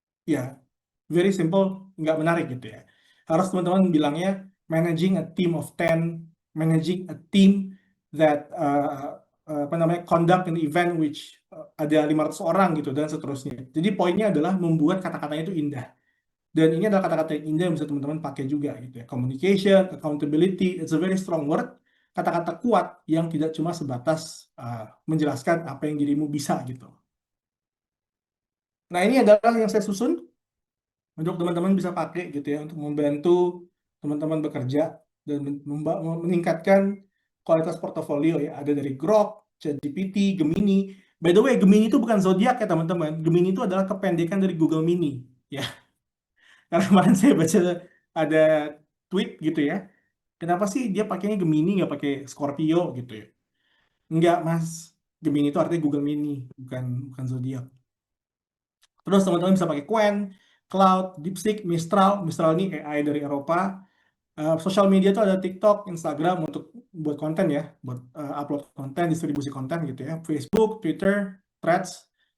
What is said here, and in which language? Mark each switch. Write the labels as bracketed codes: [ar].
[id] Ya, [en] very simple, [id] nggak menarik gitu ya. Harus teman-teman bilangnya [en] managing a team of 10, managing a team that [id] apa namanya [en] conduct an event which [id] ada 500 orang gitu dan seterusnya. Jadi poinnya adalah membuat kata-katanya itu indah. Dan ini adalah kata-kata yang indah yang bisa teman-teman pakai juga gitu ya. [en] Communication, accountability, it's a very strong word. [id] Kata-kata kuat yang tidak cuma sebatas menjelaskan apa yang dirimu bisa gitu. Nah, ini adalah yang saya susun untuk teman-teman bisa pakai gitu ya untuk membantu teman-teman bekerja dan meningkatkan kualitas portofolio ya. Ada dari Grok, ChatGPT, Gemini. [en] By the way, [id] Gemini itu bukan zodiak ya teman-teman. Gemini itu adalah kependekan dari Google Mini ya. Karena kemarin saya baca ada tweet gitu ya. Kenapa sih dia pakainya Gemini nggak pakai Scorpio gitu ya? Enggak, Mas. Gemini itu artinya Google Mini, bukan zodiak. Terus teman-teman bisa pakai Qwen, Cloud, DeepSeek, Mistral. Mistral ini AI dari Eropa. Sosial media itu ada TikTok, Instagram untuk buat konten ya, buat upload konten, distribusi konten gitu ya. Facebook, Twitter, Threads.